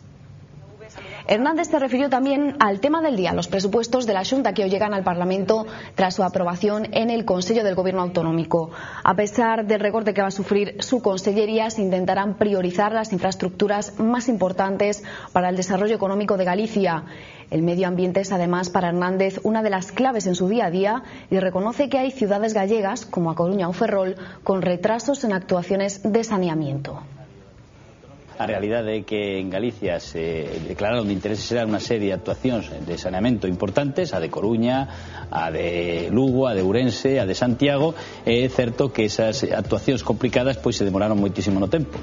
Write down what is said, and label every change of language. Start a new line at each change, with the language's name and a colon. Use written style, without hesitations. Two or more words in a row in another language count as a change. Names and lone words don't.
Spanish: Hernández se refirió también al tema del día, los presupuestos de la Xunta que hoy llegan al Parlamento tras su aprobación en el Consejo del Gobierno Autonómico. A pesar del recorte que va a sufrir su consellería, se intentarán priorizar las infraestructuras más importantes para el desarrollo económico de Galicia. El medio ambiente es además para Hernández una de las claves en su día a día y reconoce que hay ciudades gallegas, como A Coruña o Ferrol, con retrasos en actuaciones de saneamiento.
Galician: A realidade é que en Galicia se declararon de interés xerar unha serie de actuacións de saneamento importantes, a de Coruña, a de Lugo, a de Ourense, a de Santiago. É certo que esas actuacións complicadas pois se demoraron moitísimo no tempo.